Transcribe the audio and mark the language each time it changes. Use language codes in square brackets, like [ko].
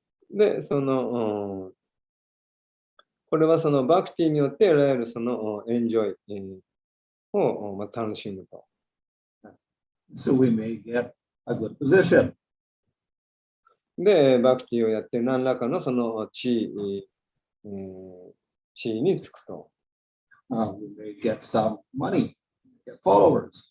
[ja] で、そのこれはそのバクティによって得られるそのエンジョイを楽しむと。 [en] So we may get a good position. [ja] で、バクティをやって何らかのその地位につくと。 [en] We may get some money, get followers.